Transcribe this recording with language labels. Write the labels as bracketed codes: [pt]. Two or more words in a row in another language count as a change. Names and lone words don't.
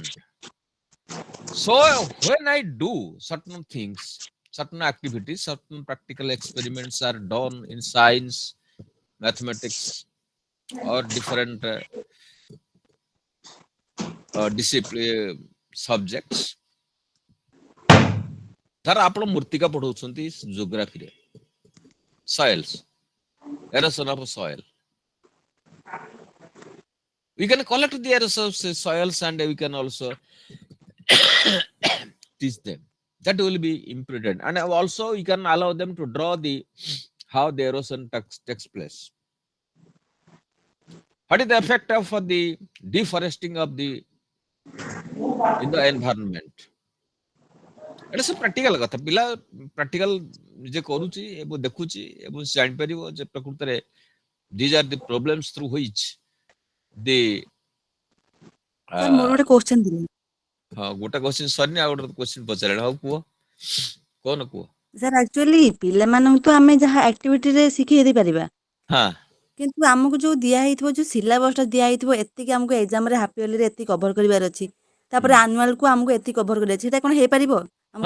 [en] So when I do certain things, certain activities, certain practical experiments are done in science, mathematics, or different discipline subjects. [or] ଧର ଆପଣ ମୃତ୍ତିକା ପଢଉଛନ୍ତି ଜିଓଗ୍ରାଫିରେ, [en] soils, erosion of soil. We can collect the erosion of soils and we can also teach them. That will be important, and also you can allow them to draw the how the erosion takes place. What is the effect of the deforesting of the in the environment? [or] এটা ସବୁ ପ୍ରାକ୍ଟିକାଲ କଥା, ପିଲା ପ୍ରାକ୍ଟିକାଲ ନିଜେ କରୁଛି ଏବଂ ଦେଖୁଛି ଏବଂ ଜାଣିପାରିବ ଯେ ପ୍ରକୃତରେ [en] these are the problems through which the [or] ସାର୍ ମୋର ଗୋଟେ କ୍ୱେଶ୍ଚନ ଥିଲା। ହଁ ଗୋଟେ କ୍ୱେଶ୍ଚିନ୍ ସରିନି, ଆଉ ଗୋଟେ କ୍ୱେଶ୍ଚିନ୍ ପଚାରିଲା। ହଉ କୁହ, କଣ କୁହ? ସାର୍ ଆକ୍ଚୁଆଲି ପିଲାମାନଙ୍କୁ ତ ଆମେ ଯାହା ଆକ୍ଟିଭିଟିରେ ଶିଖେଇ ଦେଇପାରିବା, ହଁ କିନ୍ତୁ ଆମକୁ ଯୋଉ ଦିଆ ହେଇଥିବ ଯୋଉ ସିଲାବସଟା ଦିଆ ହେଇଥିବ ଏତିକି ଆମକୁ ଏକ୍ଜାମରେ ହାଫ ଇୟରଲିରେ ଏତିକି କଭର କରିବାର ଅଛି, ତାପରେ ଆନୁଆଲକୁ ଆମକୁ ଏତିକି କଭର କରିବାର ଅଛି, ସେଇଟା କଣ ହେଇପାରିବ ଆମକୁ